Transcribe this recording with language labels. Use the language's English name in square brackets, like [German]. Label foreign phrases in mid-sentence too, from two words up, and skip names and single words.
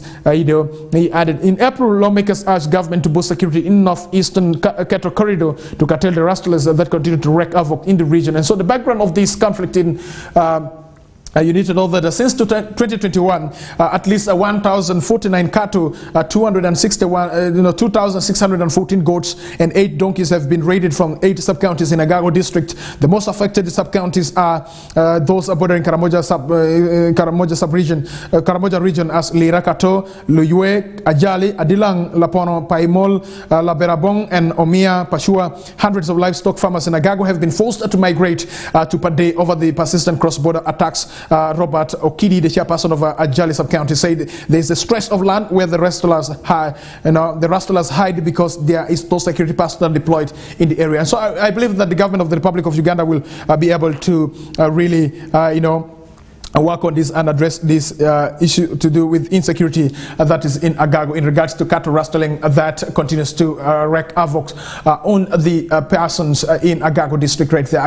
[English] He added, in April, lawmakers urged government to boost security in northeastern cattle corridor to curtail the rustlers that continue to wreak havoc in the region. And so the background of this conflict in you need to know that since 2021, at least 1,049 cattle, 2,614 goats, and 8 donkeys have been raided from 8 sub-counties in Agago district. The most affected sub-counties are those bordering Karamoja region as Lirakato, Luyue, Ajali, Adilang, Lapono, Paimol, Laberabong, and Omia, Pashua. Hundreds of livestock farmers in Agago have been forced to migrate to Pade over the persistent cross-border attacks. Robert Okidi, the chairperson of Ajali sub-county, said there is a stretch of land where the rustlers hide because there is no security personnel deployed in the area. And so I believe that the government of the Republic of Uganda will be able to really, work on this and address this issue to do with insecurity that is in Agago in regards to cattle rustling that continues to wreak havoc on the persons in Agago district right there.